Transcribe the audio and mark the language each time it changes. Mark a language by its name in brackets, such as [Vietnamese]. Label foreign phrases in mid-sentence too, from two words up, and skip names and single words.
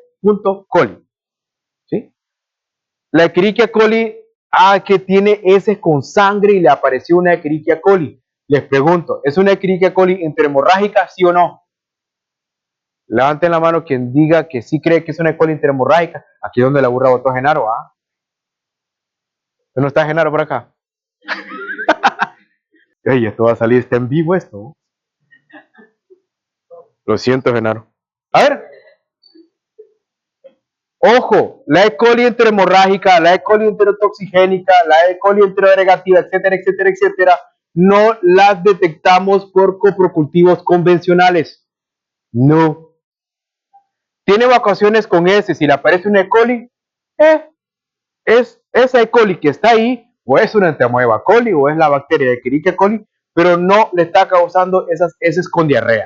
[Spanish] coli, ¿sí? La Escherichia coli, que tiene heces con sangre y le apareció una Escherichia coli. Les pregunto, ¿es una Escherichia coli interhemorrágica, sí o no? Levanten la mano quien diga que sí cree que es una E. coli interhemorrágica. Aquí es donde la burra votó a Genaro, ¿ah? ¿No está Genaro por acá? Ey, esto va a salir, está en vivo esto. Lo siento, Genaro. A ver. Ojo, la E. coli interhemorrágica, la E. coli enterotoxigénica, la E. coli enteroagregativa, etcétera, etcétera, etcétera, no las detectamos por coprocultivos convencionales. No. Tiene evacuaciones con S. Si le aparece una E. coli, es esa E. coli que está ahí, o es una Entamoeba coli, o es la bacteria de Escherichia coli, pero no le está causando esas heces con diarrea.